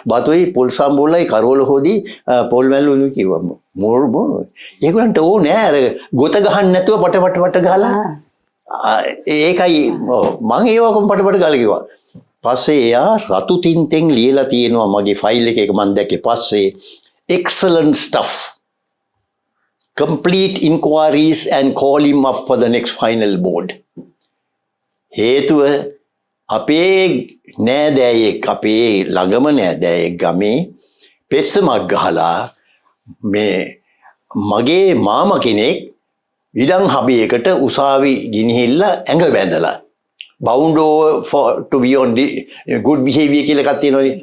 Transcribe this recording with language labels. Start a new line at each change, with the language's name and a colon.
Sinhala: බතුයි පොල් සම්බෝලයි කරවල හොදි පොල් මැල්ලුණු කිව්වා. මොර ඒගොල්ලන්ට ඕනේ අර ගොත ගහන්න නැතුව පට ගහලා. ඒකයි මම ඒවකම පට ගාලා කිව්වා. පස්සේ එයා රතු තින්තෙන් ලියලා තියෙනවා මගේ ෆයිල් එකේ මම දැක්කේ. පස්සේ
English: excellent stuff. Complete inquiries and call him up for the next final board.
Sinhala: හේතුව අපේ නෑදෑයෙක් අපේ ළඟම නෑදෑයෙක් ගමේ පෙස්සමක් ගහලා මේ මගේ මාමා කෙනෙක් ඉඩම් හබයකට උසාවි ගිනිහිල්ලා ඇඟ බැඳලා
English: bound over to be on good behavior
Sinhala: කියලා එකක් තියෙනවනේ.